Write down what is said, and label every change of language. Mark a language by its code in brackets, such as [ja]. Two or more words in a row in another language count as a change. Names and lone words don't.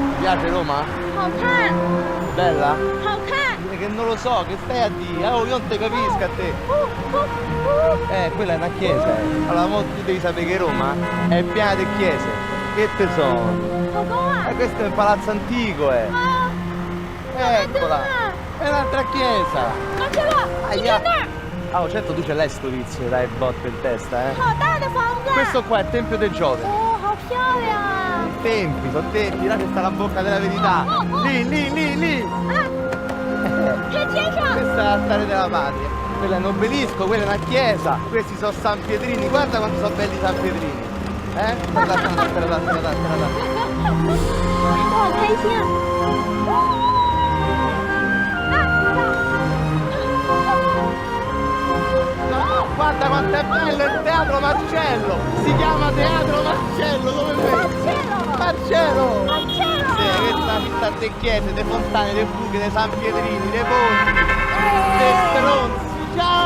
[it] piace Roma? [zh] 好看， [it] Bella? [zh] 好看。 [it] Che non lo so, che stai a dire? Oh, io non te capisco a te. Quella è una chiesa, eh. Allora, mo tu devi sapere che Roma è piena di chiese. Che te sono? [zh] 老公啊， [it] Questo è un palazzo antico, eh. 啊， Eccola. È un'altra chiesa. [zh] 看这个，你看那儿， [it] Ah, oh, certo tu ce l'hai sto vizio, dai botte in testa, eh. [zh] 好大的房子。 [it] Questo qua è il Tempio del Giove. [zh] 哦，好漂亮。 [it] Tempi, sono tempi, là che sta la bocca della verità. Lì, lì, lì, lì. [zh] 看天上， [it] Questa è l'altare della patria. Quello è un obelisco, quella è una chiesa. Questi sono San Pietrini, guarda quanto sono belli i San Pietrini. Guarda, guarda, guarda. [zh] 我好开心啊！ [it] No, guarda quanto è bello il Teatro Marcello. Si chiama Teatro Marcello, come me. Marcello! Marcello. Marcello! Sì, questa vista de chiese, de fontane, de buche, de San Pietrini, de ponti, de stronzi.